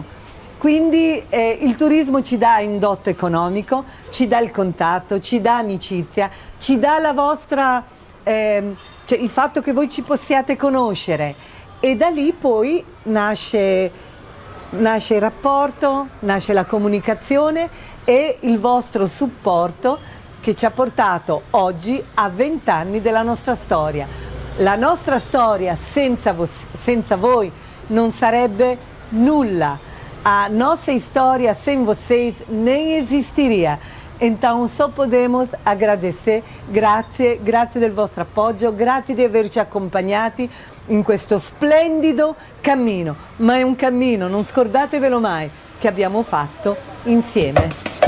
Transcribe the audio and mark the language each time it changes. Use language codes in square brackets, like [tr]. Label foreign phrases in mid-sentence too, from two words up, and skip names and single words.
[it] Quindi il turismo ci dà indotto economico, ci dà il contatto, ci dà amicizia, ci dà la vostra, cioè il fatto che voi ci possiate conoscere e da lì poi nasce il rapporto, nasce la comunicazione e il vostro supporto che ci ha portato oggi a 20 anni della nostra storia. La nostra storia senza voi não sarebbe nulla. [pt] A nossa história sem vocês nem existiria. Então só podemos agradecer, [it] grazie del vostro appoggio, grazie di averci accompagnati in questo splendido cammino, ma è un cammino, non scordatevelo mai, che abbiamo fatto insieme.